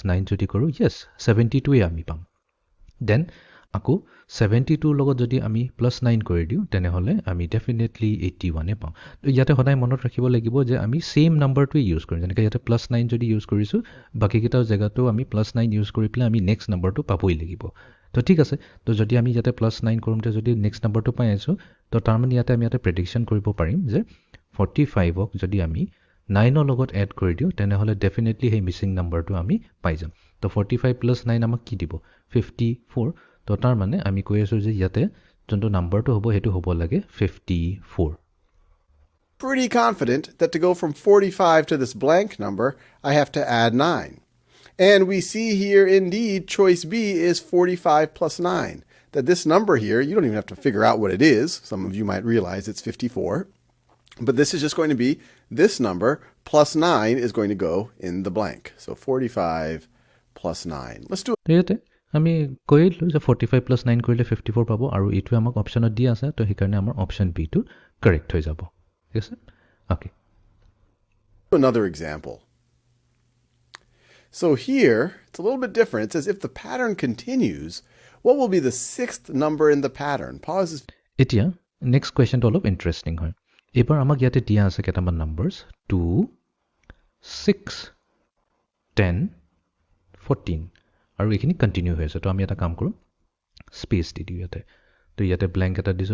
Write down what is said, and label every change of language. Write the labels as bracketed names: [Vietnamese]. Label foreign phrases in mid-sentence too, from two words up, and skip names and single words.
[Assamese] 9 যদি কৰোঁ ইয়েস 72 এ আমি পাম দেন আকৌ 72 লগত যদি আমি প্লাস 9 কৰি দিওঁ তেনেহলে আমি ডেফিনেটলি 81 এ পাম তো ইয়াতে সদায় মনত ৰাখিব লাগিব যে আমি [English] same number use [Assamese] কৰিম যেনেকৈ ইয়াতে প্লাস 9 যদি ইউজ কৰিছো বাকি কিটা জায়গাটো আমি [English] plus 9 use [Assamese] কৰি পেলাই আমি [English] next number [Assamese] পাবই লাগিব তো ঠিক আছে তো যদি আমি ইয়াতে প্লাস 9 কৰোঁতে যদি [English] next number [Assamese] পাই আছো তো তাৰ মানে ইয়াতে আমি ইয়াতে প্ৰেডিকচন কৰিব পাৰিম যে 45ক যদি আমি 9ৰ লগত এড কৰি দিওঁ তেনেহলে ডেফিনেটলি সেই [English] missing number [Assamese] আমি পাই যাম তো 45 প্লাস 9 আমাক কি দিব 54 তো তাৰ মানে আমি কৈ আছো যে ইয়াতে যোনটো নাম্বাৰটো হ'ব হেতু হ'ব লাগে 54 [English] pretty confident that to go from 45 to this blank number, I have to add 9. And we see here, indeed, choice B is 45 plus 9. That this number here, you don't even have to figure out what it is. Some of you might realize it's 54. But this is just going to be this number plus 9 is going to go in the blank. So 45 plus 9. Let's do it. [Assamese] আমি কৈলো যে 45 plus 9 কৰিলে 54 পাবো আৰু ইটো আমাক অপচনত দিয়া আছে তো হেকাৰণে আমাৰ [English] option B [Assamese] টো কাৰেক্ট হৈ যাব ঠিক আছে ওকে [English] another example. So here it's a little bit different. It says if the pattern continues, what will be the sixth number in the pattern? Pause this. [Assamese] এতিয়া [English] next question [Assamese] অলপ ইন্টাৰেষ্টিং হয় এবাৰ আমাক ইয়াতে দিয়া আছে কেইটামান নাম্বাৰছ 2 6 10 14 আৰু এখিনি কন্টিনিউ হৈ আছে তো আমি এটা কাম কৰোঁ স্পেস দি দিওঁ ইয়াতে তো ইয়াতে ব্ল্যাঙ্ক এটা দিছো